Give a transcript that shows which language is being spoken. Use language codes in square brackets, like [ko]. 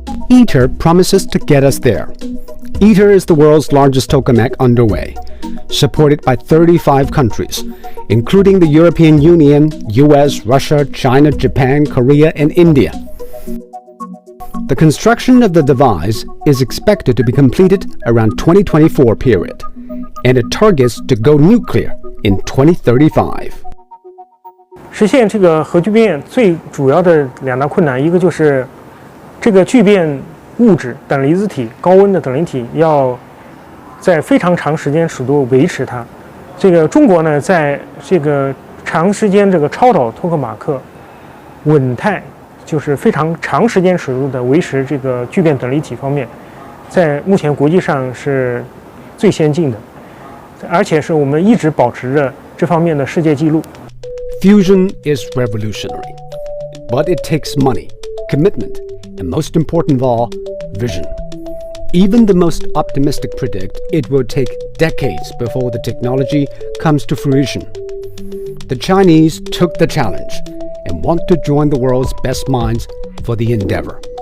[en] ITER promises to get us there. ITER is the world's largest tokamak underway, supported by 35 countries, including the European Union, US, Russia, China, Japan, Korea, and India. The construction of the device is expected to be completed around 2024 period, and it targets to go nuclear in 2035. [zh] 实现这个核聚变最主要的2大困难，一个就是这个聚变物质等离子体高温的等离体要在非常长时间尺度维持它。这个中国呢，在这个长时间这个超导托克马克稳态，就是非常长时间尺度的维持这个聚变等离体方面，在目前国际上是最先进的，而且是我们一直保持着这方面的世界纪录。 [en] Fusion is revolutionary, but it takes money, commitment, and most important of all, vision. Even the most optimistic predict it will take decades before the technology comes to fruition. The Chinese took the challenge and want to join the world's best minds for the endeavor.